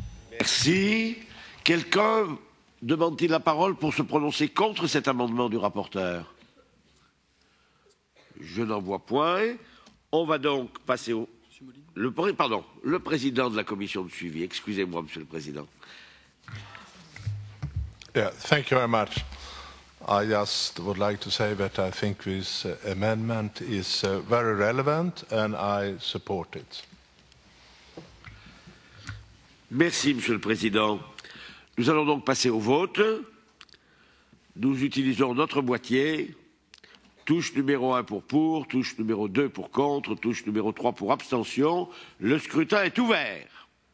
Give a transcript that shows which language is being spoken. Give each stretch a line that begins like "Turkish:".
French: Merci. Quelqu'un demande-t-il la parole pour se prononcer contre cet amendement du rapporteur? Je n'en vois point. On va donc passer au... Le président de la commission de suivi. Excusez-moi, Monsieur le Président.
English: Yeah, thank you very much. I just would like to say that I think this amendment is very relevant and I support it.
French: Merci, Monsieur le Président. Nous allons donc passer au vote. Nous utilisons notre boîtier. Touche numéro 1 pour, touche numéro 2 pour contre, touche numéro 3 pour abstention. Le scrutin est ouvert.